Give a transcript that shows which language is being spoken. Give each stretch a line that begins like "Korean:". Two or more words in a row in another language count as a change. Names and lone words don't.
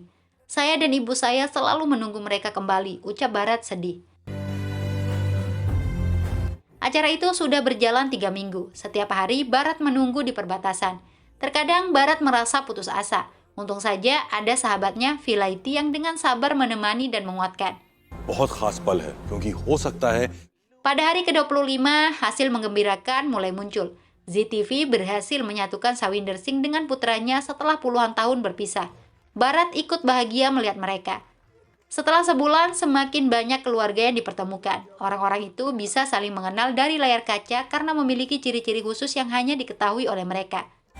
Indonesian: Saya dan ibu saya selalu menunggu mereka kembali, ucap Bharat sedih. Acara itu sudah berjalan 3 minggu. Setiap hari Bharat menunggu di perbatasan. Terkadang Bharat merasa putus asa. Untung saja ada sahabatnya Vilaiti yang dengan sabar menemani dan menguatkan.
Hindi: बहुत खास पल है क्योंकि हो सकता है
Indonesian: Pada hari ke-25, hasil menggembirakan mulai muncul. ZTV berhasil menyatukan Sawinder Singh dengan putranya setelah puluhan tahun berpisah. Bharat ikut bahagia melihat mereka. Setelah sebulan, semakin banyak keluarga yang dipertemukan. Orang-orang itu bisa saling mengenal dari layar kaca karena memiliki ciri-ciri khusus yang hanya diketahui oleh mereka.